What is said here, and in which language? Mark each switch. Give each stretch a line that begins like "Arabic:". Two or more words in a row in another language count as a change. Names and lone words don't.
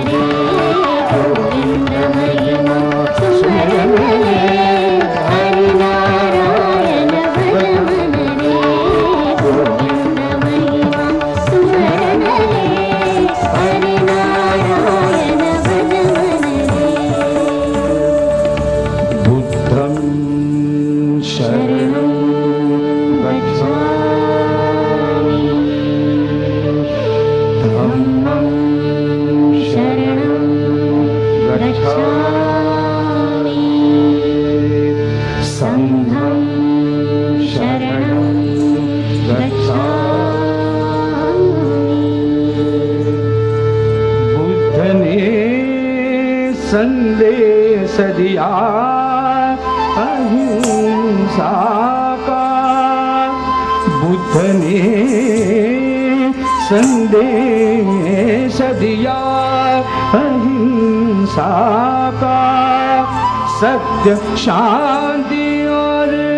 Hindi: गोविंद महिमा सुमरन रे, हरि नारायण भज मन रे। गोविंद महिमा सुमरन रे, हरि नारायण भज मन रे।
Pali: बुद्धं शरणं गच्छामि, धम्मं शरणं गच्छामि, संघं शरणं गच्छामि।
Hindi: बुद्ध ने संदेश दिया अहिंसा का, बुद्ध ने संदेश दिया अहिंसा का, सत्य शांति और